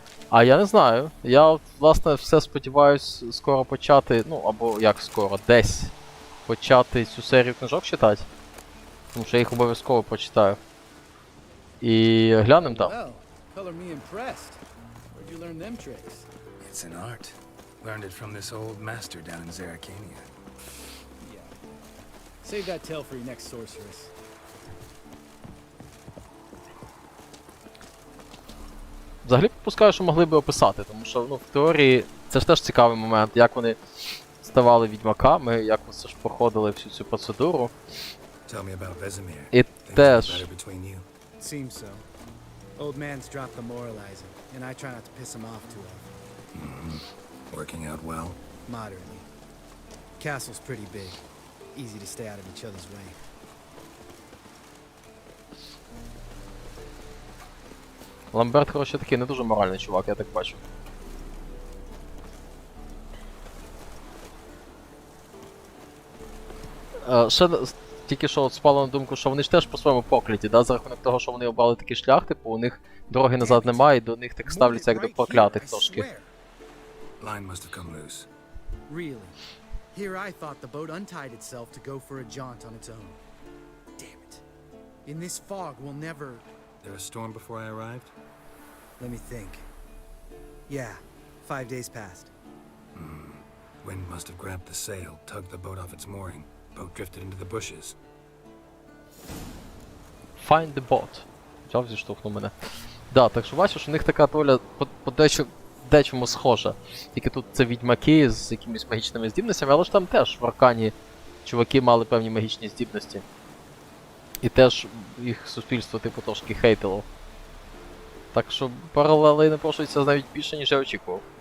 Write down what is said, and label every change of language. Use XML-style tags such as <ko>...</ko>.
<uk>А я не знаю. Я, от, власне, все сподіваюсь скоро почати, ну, або як скоро, десь почати цю серію книжок читати. Тому що я їх обов'язково прочитаю. І глянем там.</uk> <en>Well, color me impressed. Where'd you learn them tricks? It's an art. Learned it from this old master down in Zerrikania. Yeah. Save that tale for your next sorceress.</en> <uk>Взагалі припускаю, що могли би описати, тому що, ну, в теорії це ж теж цікавий момент, як вони ставали відьмаками, як вони все ж проходили всю цю процедуру.</uk> <en>Tell me about Vesemir.</en> <uk>І</uk> <en>Things are</en> <uk>теж</uk> <en>better between you. Seems so. Old man's dropped the moralizing, and I try not to piss him off too often. Working out well. Moderately. Castle's pretty big. Easy to stay out of each other's way.</en> <uk>Ламберт, коротше, такий не дуже моральний чувак, я так бачу. Ще тільки що от спало на думку, що вони ж теж по-своєму прокляті, да? За рахунок того, що вони обрали такий шлях, типу, у них дороги назад немає, і до них так ставляться як до проклятих трошки.</uk> <en>Line must have come loose. Really? Here I thought the boat untied itself to go for a jaunt on its own. Damn it. In this fog, we'll never... There a storm before I arrived? Let me think. Yeah, 5 days passed. Wind must have grabbed the sail, tugged the boat off its mooring. Boat drifted into the bushes. Find the boat.</en> <uk>Взяв, зіштовхнув мене. Да, так що бачиш, у них така доля по дечому схожа. Тільки тут це відьмаки з якимись магічними здібностями, але ж там теж в Аркані чуваки мали певні магічні здібності. І теж їх суспільство типу трошки хейтило. Так що паралелей напрошується навіть більше, ніж я очікував.</uk>